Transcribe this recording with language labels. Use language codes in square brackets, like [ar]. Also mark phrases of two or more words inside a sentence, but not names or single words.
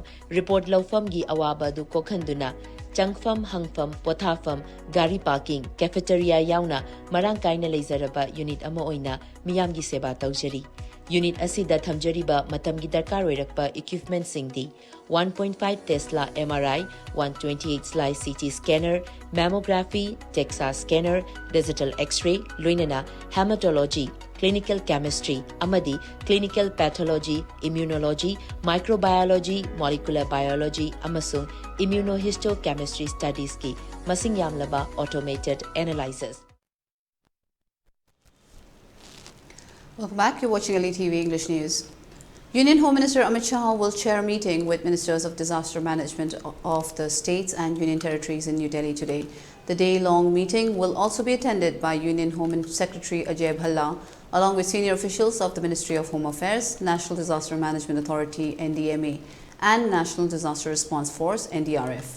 [mni] report lawfam gi awaba du kokhanduna changfam hangfam pothafam gari [en] parking cafeteria [mni] yauna marang kaina leizaraba unit ama oina miyam gi seba tawjari unit asida thamjariba matam gi darkar oirakpa equipment singdi [en] 1.5 Tesla MRI 128 slice CT scanner mammography DEXA scanner digital x-ray [mni] loinana [en] hematology clinical chemistry [mni] amadi [en] clinical pathology immunology microbiology molecular biology [mni] amasung [en] immunohistochemistry studies [mni] ki masing yamlaba [en] automated analyzers. Welcome back. You're watching ELITETV English News. Union Home Minister Amit Shah will chair a meeting with Ministers of Disaster Management of the states and union territories in New Delhi today. The day-long meeting will also be attended by Union Home Secretary Ajay Bhalla, along with senior officials of the Ministry of Home Affairs, National Disaster Management Authority (NDMA) and National Disaster Response Force (NDRF).